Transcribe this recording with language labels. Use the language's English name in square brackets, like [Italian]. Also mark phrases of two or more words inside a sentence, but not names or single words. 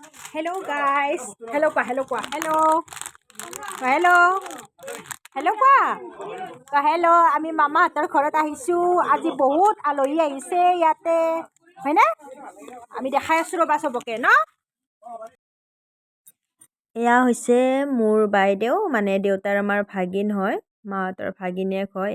[English] Hello guys. Hello pa, hello pa. Hello. Hello. Hello pa. Hello, [Assamese] আমি মামাহঁতৰ ঘৰত আহিছো। আজি বহুত আলহী আহিছে ইয়াতে। হয়নে? আমি দেখাই আছো ৰবা সবকে ন? এয়া হৈছে মোৰ বাইদেউ মানে দেউতাৰ আমাৰ ভাগিন হয়। মাহঁতৰ ভাগিনীয়েক হয়।